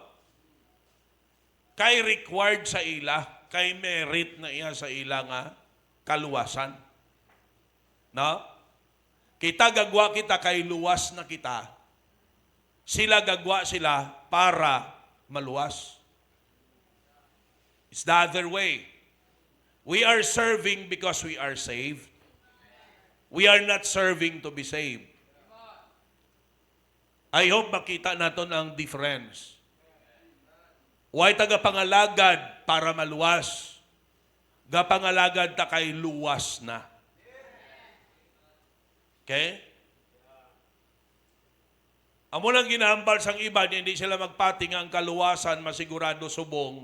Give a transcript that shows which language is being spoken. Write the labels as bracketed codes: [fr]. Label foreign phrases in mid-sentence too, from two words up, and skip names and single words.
[hil] Kay required sa ila, kay merit na iya sa ila nga kaluwasan. No? Kita gagwa kita kay luwas na kita. Sila gagwa sila para maluwas. [en] It's the other way. We are serving because we are saved. We are not serving to be saved. I hope [tl] makita natin ang difference. [hil] Huwag tagapangalagad para maluwas. Gapangalagad ta kay luwas na. Okay? Amo lang ginahambal sang iba, hindi sila magpati nga ang kaluwasan, masigurado subong.